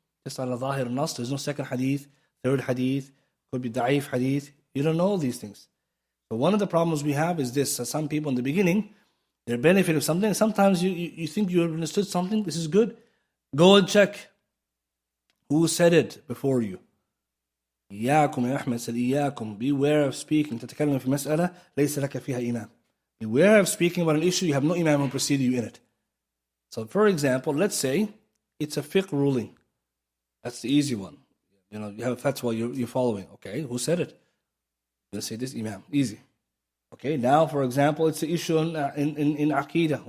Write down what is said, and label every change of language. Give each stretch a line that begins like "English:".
English: Just on al-Zahir al-Nas, there's no second hadith, third hadith, could be da'if hadith. You don't know all these things. So one of the problems we have is this. Some people in the beginning, they're benefiting from something. Sometimes you think you understood something, this is good. Go and check who said it before you.
Arabic: إياكم يا أحمد
English: said
Arabic: إياكم.
English: Beware of speaking.
Arabic: تتكلم في مسألة ليس لك فيها إمام.
English: Beware of speaking about an issue you have no imam who preceded you in it. So for example, let's say it's a fiqh ruling. That's the easy one. You have a fatwa you're following. Okay, who said it? You're going to say this imam. Easy. Okay, now for example, it's an issue in Aqidah.